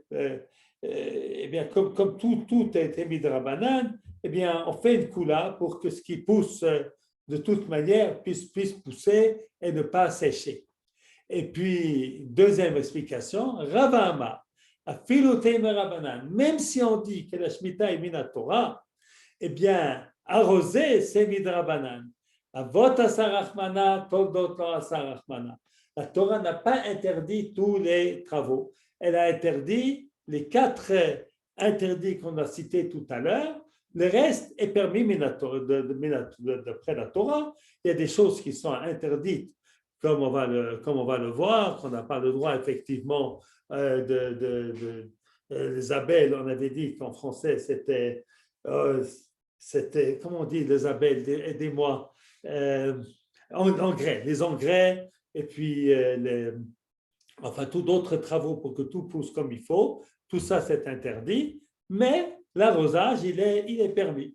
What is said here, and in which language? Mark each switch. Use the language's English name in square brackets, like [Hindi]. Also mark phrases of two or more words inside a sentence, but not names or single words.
[French] Eh bien, comme tout a été midrabanan, eh bien, on fait une coula pour que ce qui pousse de toute manière puisse pousser et ne pas sécher. Et puis, deuxième explication, Ravama. Même si on dit que la Shemitah est minatora, eh bien, arroser, c'est midrabanan. [Aramaic] אבות אסר רחמנא, תולדות לא אסר רחמנא. [French] La Torah n'a pas interdit tous les travaux. Elle a interdit les 4 interdits qu'on a cités tout à l'heure. Le reste est permis d'après la Torah. Il y a des choses qui sont interdites, comme on va le voir, qu'on n'a pas le droit effectivement les abeilles, on avait dit qu'en français c'était, comment on dit les abeilles, aidez-moi, engrais, les engrais, et puis enfin tous d'autres travaux pour que tout pousse comme il faut, tout ça c'est interdit, mais l'arrosage il est permis.